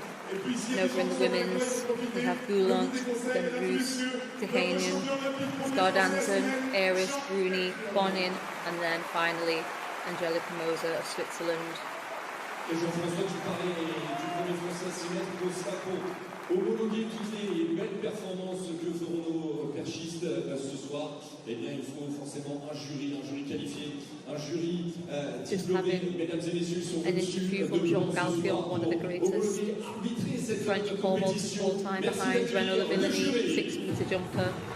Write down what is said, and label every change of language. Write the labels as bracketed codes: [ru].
[en] And over in the women's, we have Boulant, then Roos, Tehanian, Skardansen, Eris, Bruni, Bonin, and then finally Angelica Moser of Switzerland. [fr] Et Jean-François, tu parlais du premier Français, Simon Bosca, pour homologuer toutes les belles performances que feront nos perchistes ce soir. Eh bien, il faut forcément un jury qualifié, un jury diplômé. Mesdames et messieurs, sont [en] an interview from Jean Galfion, one of the greatest French pole vaulters of all time, behind Renaud Lavillenie, 6-metre jumper.